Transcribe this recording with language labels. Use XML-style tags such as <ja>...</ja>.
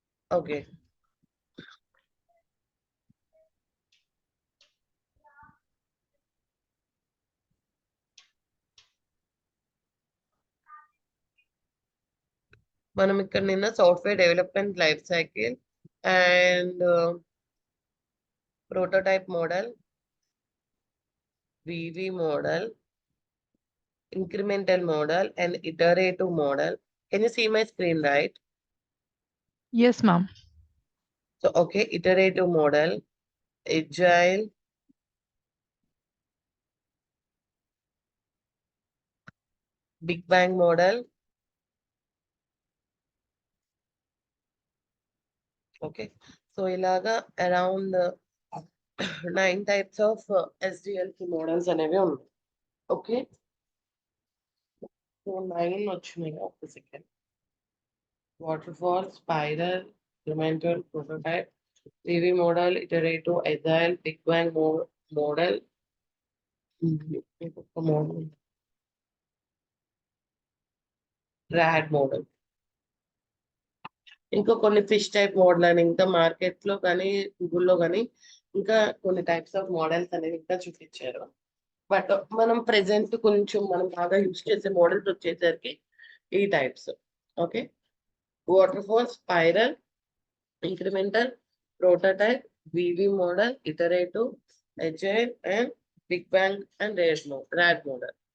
<en>okay,</en> <te>మనం ఇక్కడ నిన్న</te> <en>Software development life cycle and prototype model, V V model, incremental model and iterative model. Can you see my screen, right? Yes ma'am. So, okay, iterative model, agile, big bang model. Okay, so ilaga around 9 types of SDLC models</en> <te>అనేవి ఉన్నాయి. Okay, so 9 వచ్చినాయి. ఒక second.</te> <en>Waterfall, spiral, incremental, prototype, PV model, iterative, agile, big bang model. ఇంకొక model, RAD model.</en> <te>ఇంకా కొన్ని fish type model అని ఇంకా market లో కానీ గూగుల్లో కానీ ఇంకా కొన్ని టైప్స్ ఆఫ్ మోడల్స్ అనేవి ఇంకా చూపించారు. బట్ మనం ప్రెసెంట్ కొంచెం మనం బాగా యూజ్ చేసే మోడల్స్ వచ్చేసరికి ఈ types. Okay, waterfall, spiral, incremental, prototype, V V model, iterative, agile and big bang and rat model.</te>